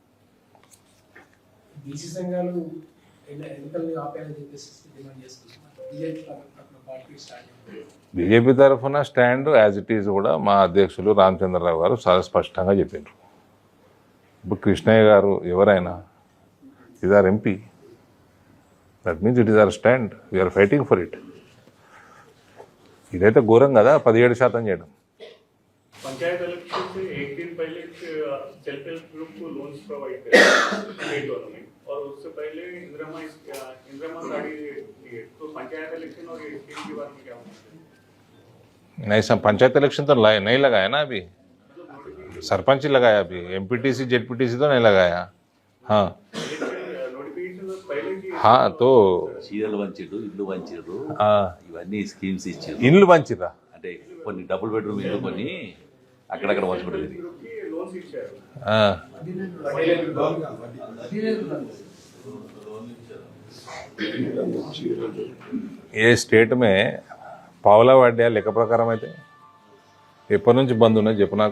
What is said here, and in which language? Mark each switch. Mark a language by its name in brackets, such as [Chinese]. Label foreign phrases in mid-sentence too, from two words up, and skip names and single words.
[Telugu] బీసీ సంఘాలు ఎన్నికల్ని ఆపేయాలని చెప్పేసి డిమాండ్ చేస్తున్నారు. బీజేపీ తరఫున [English] stand as it is [Telugu] కూడా మా అధ్యక్షులు రామచంద్రరావు గారు చాలా స్పష్టంగా చెప్పారు. ఇప్పుడు కృష్ణయ్య గారు ఎవరైనా [English] is our MP, That means it is our stand, we are fighting for it. [Telugu] ఇదైతే ఘోరం కదా 17% చేయడం. [Hindi] पंचायत इलेक्शन से एक दिन पहले [English] self help group [Hindi] को [English] loans provide [Hindi] करे [English] state government, [Hindi] और उससे पहले इंदिरा साड़ी दिए. तो पंचायत इलेक्शन और ये स्कीम के बारे में क्या होना? नहीं सब पंचायत इलेक्शन तो नहीं लगाया ना अभी, सरपंच ही लगाया अभी, एमपीटीसी जेडपीटीसी तो नहीं लगाया. हाँ हाँ तो [Telugu] చీరలు వంచిర్రు, ఇల్లు వంచిర్రు, ఇవన్నీ స్కీమ్స్ ఇచ్చారు. ఇల్లు వంచిరా అంటే కొన్ని [English] double bedroom [Telugu] ఇల్లు కొన్ని అక్కడక్కడ వంచుకుంటుంది. लोन्स ఇచ్చారు. ఏ స్టేట్ మే పావులా వడ్డీ లెక్క ప్రకారం అయితే ఎప్పటి నుంచి బంద్ ఉన్నది చెప్పు నాకు?